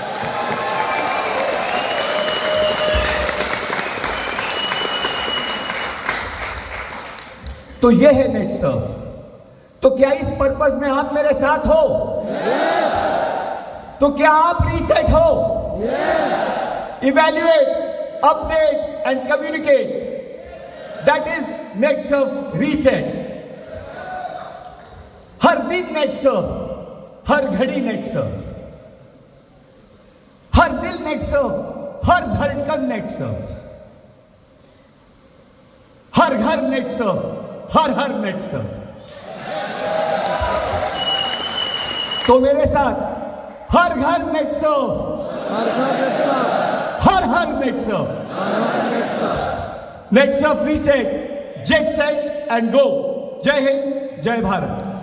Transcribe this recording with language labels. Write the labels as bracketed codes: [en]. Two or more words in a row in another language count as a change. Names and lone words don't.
[hi] तो ये है नेटसफ। तो क्या इस पर्पस में आप मेरे साथ हो? [en] Yes. [hi] तो क्या आप रीसेट हो? [en] Yes. Evaluate, update and communicate. That is नेटसफ रीसेट। [hi] हर दिन नेटसफ, हर घड़ी नेटसफ, हर दिल नेटसफ, हर धड़कन नेटसफ, हर घर नेटसफ, हर नेटसफ। तो मेरे साथ हर घर नेटसफ, हर घर नेटसफ, हर नेटसफ, हर नेटसफ। [en] नेटसफ reset, jet set and go। [hi] जय हिंद, जय भारत।